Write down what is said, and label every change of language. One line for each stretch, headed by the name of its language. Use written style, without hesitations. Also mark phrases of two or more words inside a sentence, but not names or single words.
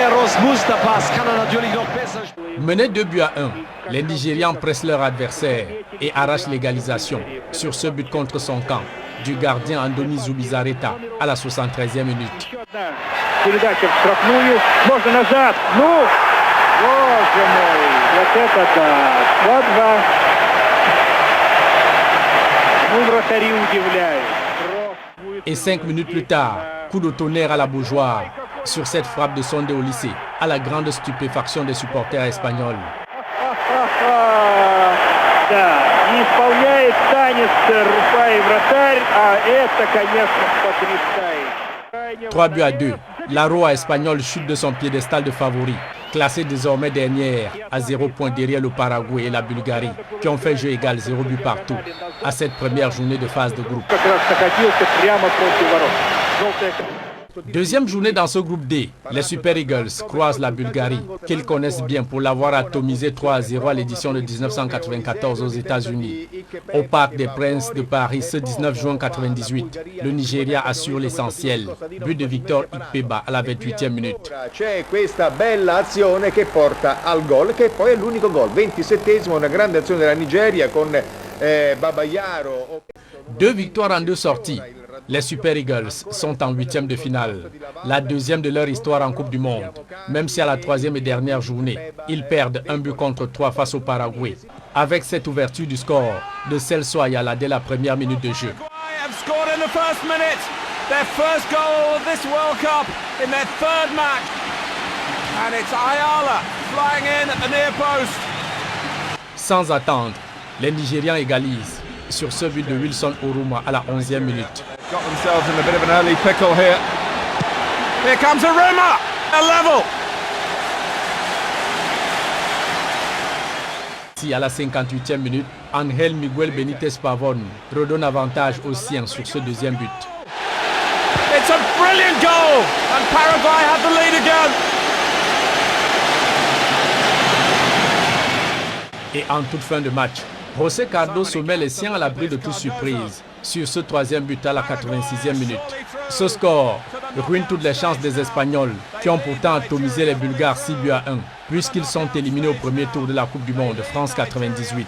French: Menés 2 buts à 1, les Nigérians pressent leur adversaire et arrache l'égalisation sur ce but contre son camp du gardien Andoni Zubizarreta à la 73e minute.
Russian: Передача в штрафную. Можно назад. Ну! Боже мой! Вот это да! 2-2. Ну, вратари удивляют.
French: Et 5 minutes plus tard, coup de tonnerre à la Beaujoire sur cette frappe de Sondé au lycée, à la grande stupéfaction des supporters espagnols.
Russian: Да, не исполняет танец Рупай вратарь, а это, конечно, потрясает. 3-2.
French: La Roa espagnole chute de son piédestal de favori, classée désormais dernière à 0 points derrière le Paraguay et la Bulgarie, qui ont fait jeu égal 0 but partout à cette première journée de phase de groupe. Deuxième journée dans ce groupe D, les Super Eagles croisent la Bulgarie, qu'ils connaissent bien pour l'avoir atomisé 3-0 à l'édition de 1994 aux États-Unis. Au Parc des Princes de Paris ce 19 juin 1998, le Nigeria assure l'essentiel. But de Victor Ikpeba à la 28e minute.
Italian: C'è questa bella azione che porta al gol, che poi è l'unico gol. 27esimo, una grande azione della Nigeria con Babayaro.
French: 2 victoires en 2 sorties. Les Super Eagles sont en 8e de finale, la deuxième de leur histoire en Coupe du Monde. Même si à la 3e et dernière journée, ils perdent 1 but contre 3 face au Paraguay. Avec cette ouverture du score de Celso Ayala dès la première minute de jeu. Sans attendre, les Nigérians égalisent sur ce but de Wilson Oruma à la 11e minute.
English: Got themselves in a bit of an early pickle here. Here comes Oruma! A level!
French: Si à la 58e minute, Angel Miguel Benitez Pavón redonne avantage aux siens sur ce deuxième but.
English: It's a brilliant goal! And Paraguay have the lead again!
French: Et en toute fin de match, José Cardoso met les siens à l'abri de toute surprise sur ce troisième but à la 86e minute. Ce score ruine toutes les chances des Espagnols qui ont pourtant atomisé les Bulgares 6 buts à 1 puisqu'ils sont éliminés au premier tour de la Coupe du Monde de France 98.